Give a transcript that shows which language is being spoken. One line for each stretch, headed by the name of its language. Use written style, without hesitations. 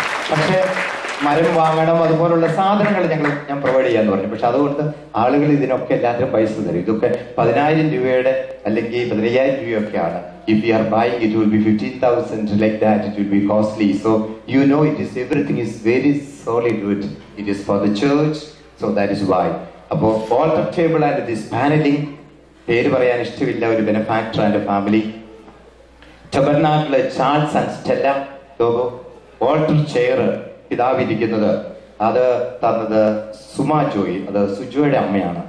Malayalam: പക്ഷെ മരം വാങ്ങണം, അതുപോലുള്ള സാധനങ്ങൾ ഞാൻ പ്രൊവൈഡ് ചെയ്യാന്ന് പറഞ്ഞു. പക്ഷെ അതുകൊണ്ട് ആളുകൾ ഇതിനൊക്കെ എല്ലാത്തിനും പൈസ തരും. ഇതൊക്കെ 10,000 രൂപയുടെ അല്ലെങ്കിൽ 15,000 രൂപയൊക്കെയാണ്.
English: If we are buying, it will be 15,000 like that. It will be costly. So you know, everything is very solid wood. It is for the church. So that is why.
Malayalam: അപ്പോൾ
English: water table and this panelling,
Malayalam: പേര് പറയാൻ ഇഷ്ടമില്ല, ഒരു ബെനഫാക്ടർ and family. ടബർനാക്കിള് Charles and Stella logo. Water chair പിതാവിരിക്കുന്നത് അത് തന്നത് സുമാ ജോയി, അത് സുജോയുടെ അമ്മയാണ്.